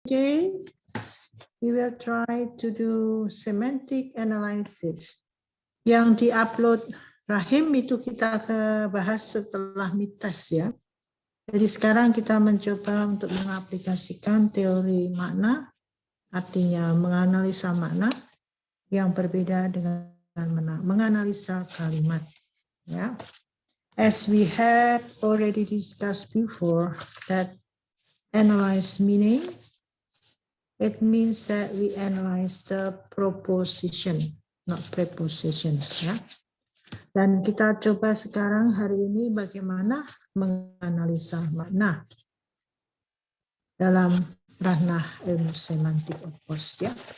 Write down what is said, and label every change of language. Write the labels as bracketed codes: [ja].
[en] Today, we will try to do semantic analysis. [id] Yang di-upload Rahim itu kita bahas setelah mitas ya. Jadi sekarang kita mencoba untuk mengaplikasikan teori makna, artinya menganalisa makna yang berbeda dengan menganalisa kalimat. Ya. [en] As we had already discussed before, that analyze meaning, it means that we analyze the proposition, not preposition. [id] Ya. Dan kita coba sekarang hari ini bagaimana menganalisa makna dalam ranah ilmu semantik, [en] of course. [id] Ya.